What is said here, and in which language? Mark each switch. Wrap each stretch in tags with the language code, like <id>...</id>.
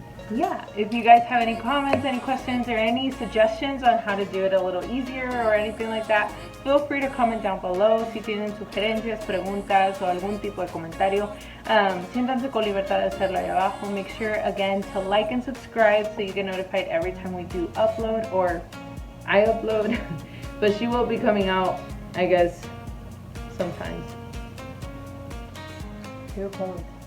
<en>Yeah, if you guys have any comments, any questions, or any suggestions on how to do it a little easier or anything like that, feel free to comment down below.</en> <es>Si tienen sugerencias, preguntas o algún tipo de comentario, siéntanse con libertad de hacerlo ahí abajo.</es> <en>Make sure, again, to like and subscribe so you get notified every time we do upload, or I upload. But she will be coming out, I guess, sometimes. You're cold.</en>